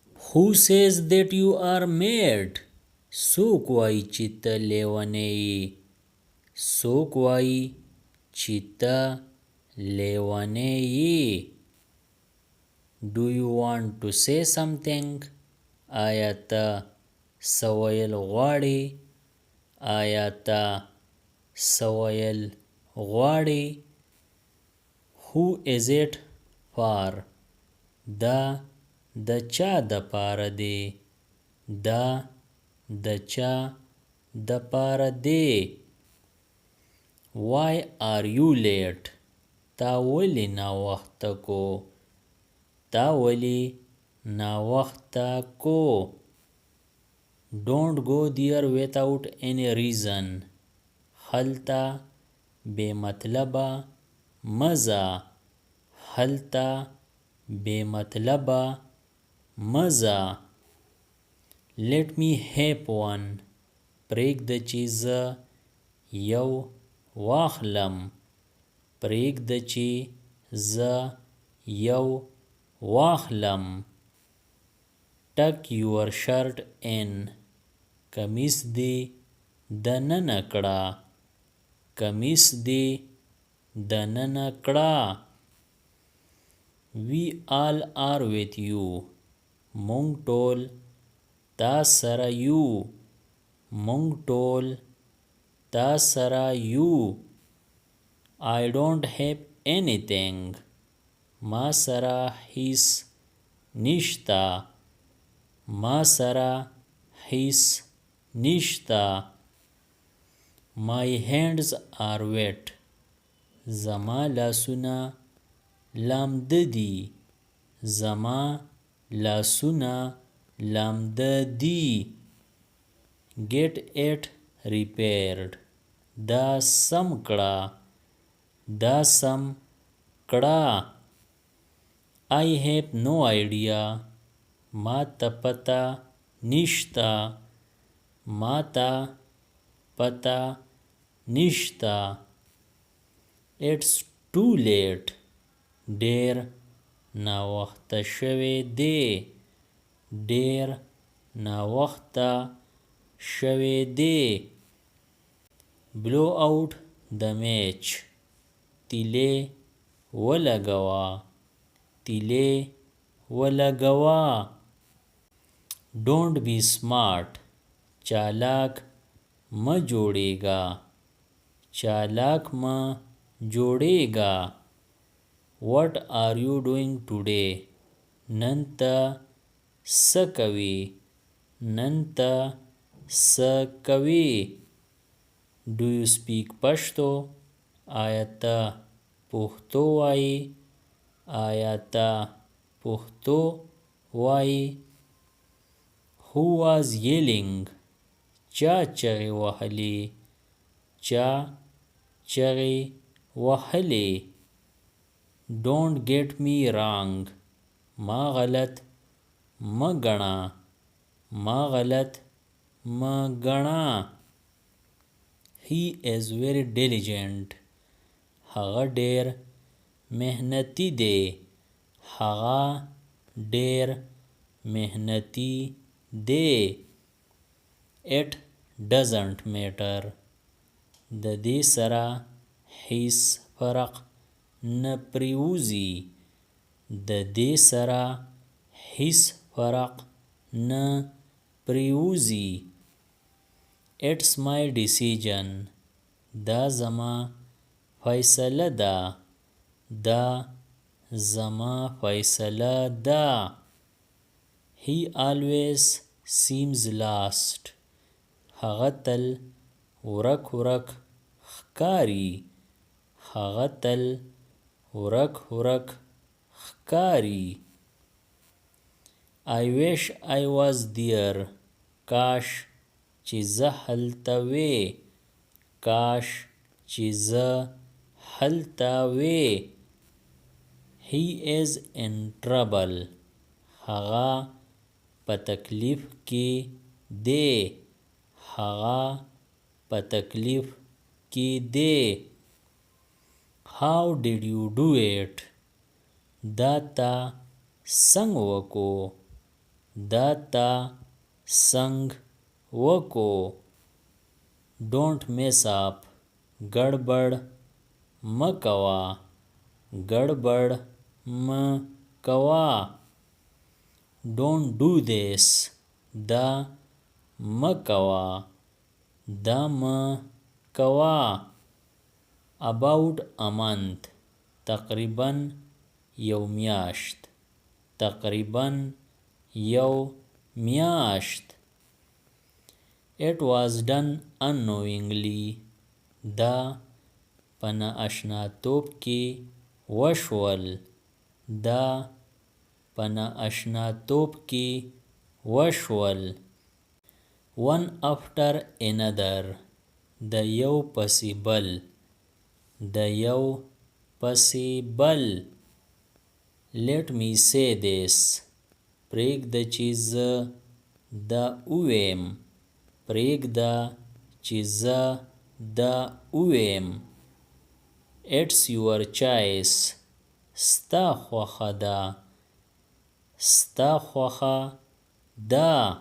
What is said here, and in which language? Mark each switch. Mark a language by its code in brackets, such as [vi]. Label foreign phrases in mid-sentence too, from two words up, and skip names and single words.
[en] Who says that you are mad? [ps] څوک وایي چې ته لیونی یې؟ څوک وایي چې ته لیونی یې؟ [en] Do you want to say something? [ps] آیا ته څه ویل غواړې؟ آیا ته څه ویل غواړې؟ [en] Who is it for? [ps] دا د چا دپاره دی؟ دا د چا دپاره دی؟ [en] Why are you late? [ps] تا ولې ناوخته کو؟ تا ولې ناوخته کو؟ [en] Don't go there without any reason. [ps] هلته بې مطلبه مه ځه. هلته بې مطلبه مه ځه. [en] Let me have one. [ps] پرېږده چې زه یو واخلم. پرېږده چې زه یو واخلم. [en] Tuck your shirt in. [ps] کمیس دې دننه کړه. کمیس دې دننه کړه. [en] We all are with you. [ps] مونږ ټول تا سره یو. مونږ ټول تا سره یو. [en] I don't have anything. [ps] ما سره هیڅ نشته. ما سره هیڅ نشته. [en] My hands are wet. [ps] زما لاسونه لامده دي. زما لاسونه لامده دي. [en] Get it repaired. [ps] دا سم کړه. دا سم کړه. [en] I have no idea. [ps] ما ته پته نشته. ما ته پته نشته. [en] It's too late. [ps] ډېر ناوخته شوی دی. ډېر ناوخته شوی دی. [en] Blow out the match. [ps] تیلې ولګوه. تیلې ولګوه. [en] Don't be smart. [ps] چالاک مه جوړېږه. چالاک مه جوړېږه. [en] What are you doing today? [ps] نن ته څه کوې؟ نن ته څه کوې؟ [en] Do you speak پښتو؟ [ps] آیا ته پښتو وایې؟ آیا ته پښتو وایې؟ [en] Who was yelling? [ps] چا چغې وهلې؟ چا چغې وهلې؟ [en] Don't get me wrong. [ps] ما غلط مه ګڼه. ما غلط مه ګڼه. [en] He is very diligent. [ps] هغه ډېر محنتي دی. هغه ډېر محنتي دی. [en] It doesn't matter. [ps] د دې سره هیڅ فرق نه پرېوځي. د دې سره هیڅ فرق نه پرېوځي. [en] It's my decision. [ps] دا زما فیصله ده. دا زما فیصله ده. [en] He always seems lost. [ps] هغه تل ورک ورک ښکاري. هغه تل ورک ورک ښکاري. [en] I wish I was there. [ps] کاش چې زه هلته وې. کاش چې زه هلته وې. [en] He is in trouble. [ps] هغه په تکلیف کې دی. هغه په تکلیف کې دی. [en] How did you do it? [ps] دا تا څنګه وکړو؟ دا تا سنگ وکو. [en] Don't mess up. [ps] گڑبڑ مکوا. گڑبڑ مکوا. [en] Don't do this. [ps] دا مکوا. دا مکوا. [en] About a month. [ps] تقریباً یو میاشت. تقریباً یو میاشت. [en] It was done unknowingly. [ps] دا په نااشناتوب کې وشول. دا په نااشناتوب کې وشول. [en] One after another. [ps] د یو پسې بل. د یو پسې بل. [en] Let me say this. [ps] پرېږده چې زه دا ووایم. پرېږده چې زه دا ووایم. [en] It's your choice. [ps] ستا خوښه ده. ستا خوښه ده.